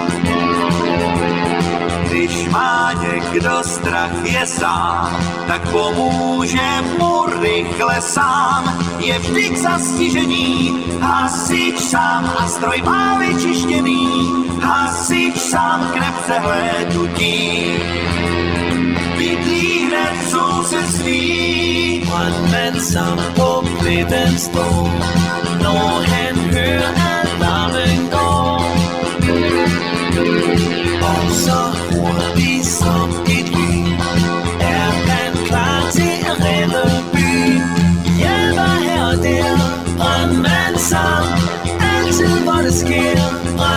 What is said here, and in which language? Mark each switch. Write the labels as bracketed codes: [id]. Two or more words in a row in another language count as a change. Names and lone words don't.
[cs] Když má někdo strach je sám, tak pomůže mu rychle sám. Je vždy k zastižení, hasič sám a stroj má vyčištěný. Hasič sám k nepřehlédnutí, bydlí hned v sousedství. [en] One man [da] Sam på bredden står, når han hører alarmen går. Og så hurtigt som et lyn er han klar til at redde byen. Hjælper her og der, brandmand Sam, altid hvor det sker.